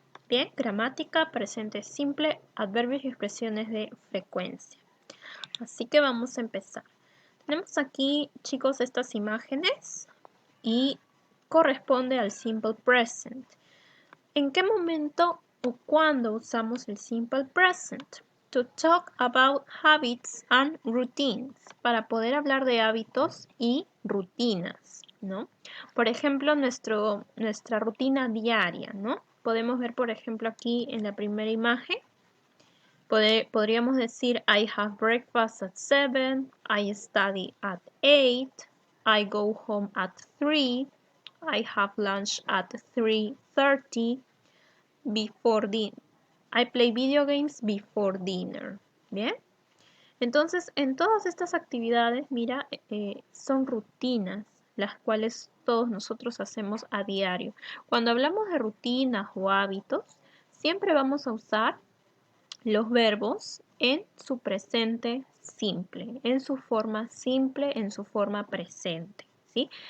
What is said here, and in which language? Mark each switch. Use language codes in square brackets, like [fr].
[es] Bien, gramática, presente simple, adverbios y expresiones de frecuencia. Así que vamos a empezar. Tenemos aquí, chicos, estas imágenes y corresponde al simple present. ¿En qué momento o cuándo usamos el simple present? [en] To talk about habits and routines. [es] Para poder hablar de hábitos y rutinas, ¿no? Por ejemplo, nuestra rutina diaria, ¿no? Podemos ver, por ejemplo, aquí en la primera imagen, podríamos decir [en] I have breakfast at 7, I study at 8, I go home at 3, I have lunch at 3:30, before dinner. I play video games before dinner. [es] ¿Bien? Entonces, en todas estas actividades, mira, son rutinas, las cuales todos nosotros hacemos a diario. Cuando hablamos de rutinas o hábitos, siempre vamos a usar los verbos en su presente simple, en su forma simple, en su forma presente, ¿sí?